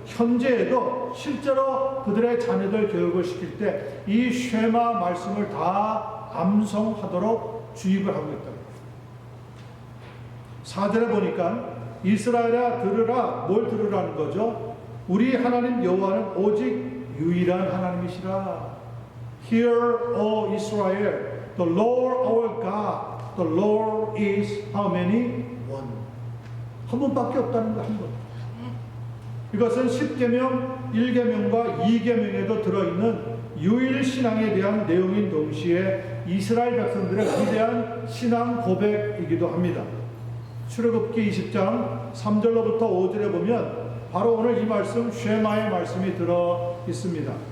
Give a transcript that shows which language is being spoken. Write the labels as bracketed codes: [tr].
[ko] 현재에도 실제로 그들의 자녀들 교육을 시킬 때 이 쉐마 말씀을 다 암송하도록 주입을 하고 있다고. 4절에 보니까 이스라엘아 들으라. 뭘 들으라는 거죠? 우리 하나님 여호와는 오직 유일한 하나님이시라. [en] Hear, O Israel, the Lord our God, the Lord is how many? One. [ko] 한 번밖에 없다는 거, 한 번. 이것은 10계명, 1계명과 2계명에도 들어있는 유일신앙에 대한 내용인 동시에 이스라엘 백성들의 위대한 신앙 고백이기도 합니다. 출애굽기 20장 3절로부터 5절에 보면 바로 오늘 이 말씀 쉐마의 말씀이 들어 있습니다.